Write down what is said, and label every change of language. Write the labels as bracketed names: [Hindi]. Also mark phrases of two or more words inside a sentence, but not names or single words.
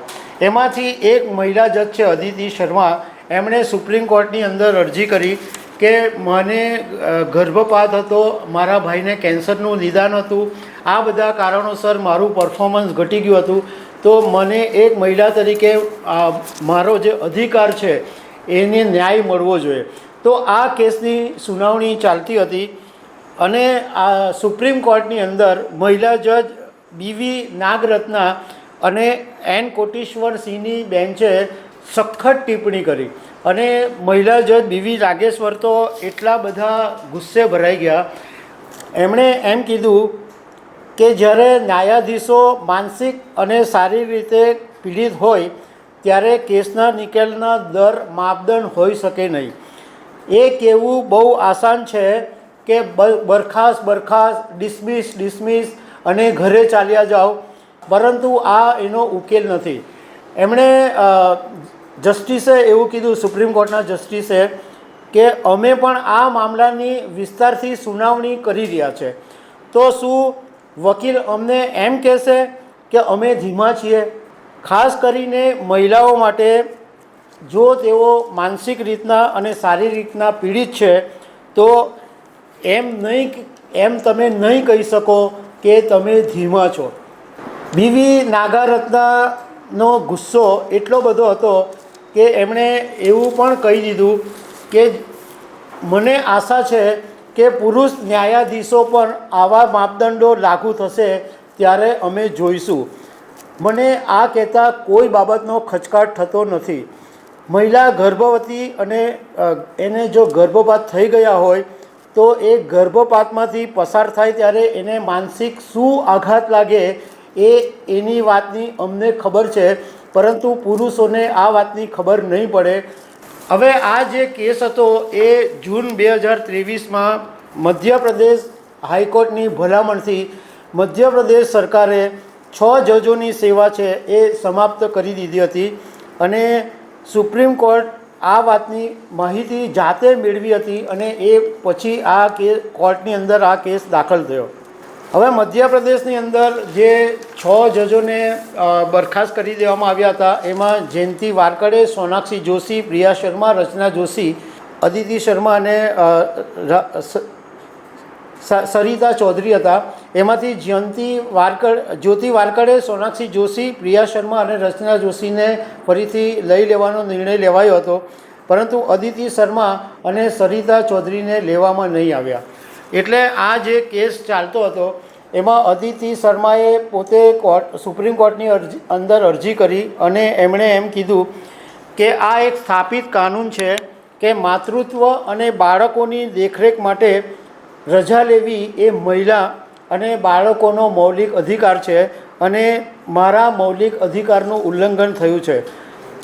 [Gujarati] એમાંથી એક મહિલા જજ છે અદિતિ શર્મા, એમણે સુપ્રીમ કોર્ટની અંદર અરજી કરી કે મને ગર્ભપાત હતો, મારા ભાઈને કેન્સરનું નિદાન હતું, આ બધા કારણોસર મારું પરફોર્મન્સ ઘટી ગયું હતું, તો મને એક મહિલા તરીકે મારો જે અધિકાર હૈ એને ન્યાય મળવો જોઈએ। તો આ કેસની સુનાવણી ચાલતી હતી અને આ સુપ્રીમ કોર્ટની અંદર મહિલા જજ બીવી નાગરત્ના અને એન કોટેશ્વર સિંહની બેંચે સખત ટિપ્પણી કરી અને મહિલા જજ બીવી નાગેશ્વર તો એટલા બધા ગુસ્સે ભરાઈ ગયા। એમણે એમ કીધું કે જ્યારે ન્યાયાધીશો માનસિક અને શારીરિક રીતે પીડિત હોય ત્યારે કેસના નિકાલના દર માપદંડ હોઈ શકે નહીં। એ કહેવું બહુ આસાન છે કે બરખાસ્ત ડિસમિસ અને ઘરે ચાલ્યા જાઓ, પરંતુ આ એનો ઉકેલ નથી। એમણે જસ્ટિસે એવું કીધું, સુપ્રીમ કોર્ટના જસ્ટિસે, કે અમે પણ આ મામલાની વિસ્તારથી સુનાવણી કરી રહ્યા છે। તો શું વકીલ અમને એમ કહેશે કે અમે ધીમા છીએ? ખાસ કરીને મહિલાઓ માટે જો તેઓ માનસિક રીતના અને શારીરિક રીતના પીડિત છે તો એમ તમે નહીં કહી શકો કે તમે ધીમા છો। બીવી નાગરત્નાનો ગુસ્સો એટલો બધો હતો કે એમણે એવું પણ કહી દીધું કે મને આશા છે કે પુરુષ ન્યાયાધીશો પર આવા માપદંડો લાગુ થશે ત્યારે અમે જોઈશું। મને આ કહેતા કોઈ બાબતનો ખચકાટ થતો નથી। મહિલા ગર્ભવતી અને એને જો ગર્ભપાત થઈ ગયા હોય તો એ ગર્ભપાતમાંથી પસાર થાય ત્યારે એને માનસિક શું આઘાત લાગે એની વાતની અમને ખબર છે, પરંતુ પુરુષોને આ વાતની ખબર નહીં પડે। હવે આ જે કેસ હતો એ જૂન 2023 મેં મધ્ય પ્રદેશ હાઈકોર્ટની ભલામણથી મધ્ય પ્રદેશ સરકારે 6 જજોની સેવા છે એ સમાપ્ત કરી દીધી હતી અને સુપ્રીમ કોર્ટ આ વાતની માહિતી જાતે મેળવી હતી અને એ પછી આ કોર્ટની અંદર આ કેસ દાખલ થયો। હવે મધ્ય પ્રદેશની અંદર જે 6 જજોને બરખાસ્ત કરી દેવામાં આવ્યા હતા એમાં જયંતી વારકડે, સોનાક્ષી જોશી, પ્રિયા શર્મા, રચના જોશી, અદિતિ શર્મા અને સરિતા ચૌધરી હતા। એમાંથી જ્યોતિ વારકડે, સોનાક્ષી જોશી, પ્રિયા શર્મા અને રચના જોશી ને ફરીથી લઈ લેવાનો નિર્ણય લેવાયો હતો, પરંતુ અદિતિ શર્મા અને સરિતા ચૌધરી ને લેવામાં નહીં આવ્યા। એટલે આ જે કેસ ચાલતો હતો એમાં અદિતિ શર્માએ પોતે સુપ્રીમ કોર્ટની અંદર અરજી કરી અને એમણે એમ કીધું કે આ એક સ્થાપિત કાનૂન છે કે માતૃત્વ અને બાળકોની દેખરેખ માટે રજા લેવી એ મહિલા અને બાળકોનો મૌલિક અધિકાર છે અને મારા મૌલિક અધિકારનું ઉલ્લંઘન થયું છે।